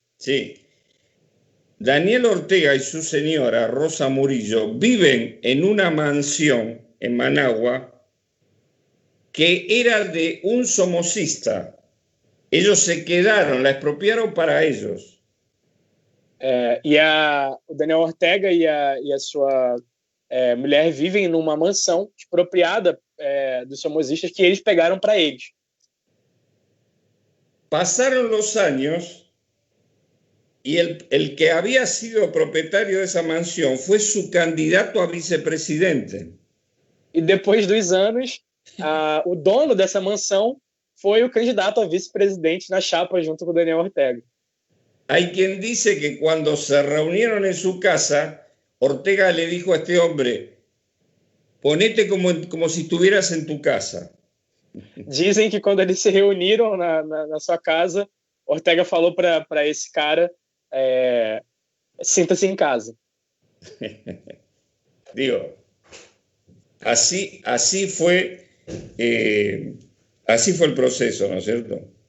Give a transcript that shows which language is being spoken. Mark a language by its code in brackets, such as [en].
[es] Sí. Daniel Ortega y su señora, Rosa Murillo, viven en una mansión en Managua que era de un somocista. Ellos se quedaron, la expropiaron para ellos. [pt] O Daniel Ortega e a sua mulher vivem numa mansão expropriada dos somosistas que eles pegaram para eles. [es] Pasaron los años y el que había sido propietario de esa mansión fue su candidato a vicepresidente. [pt] E depois dos anos, o dono dessa mansão foi o candidato a vice-presidente na chapa junto com o Daniel Ortega. [es] Hay quien dice que cuando se reunieron en su casa, Ortega le dijo a este hombre, ponete como si estuvieras en tu casa. [pt] Dizem que quando eles se reuniram na sua casa, Ortega falou para esse cara, sinta-se em casa. [es] Digo, así fue el proceso, ¿no es cierto?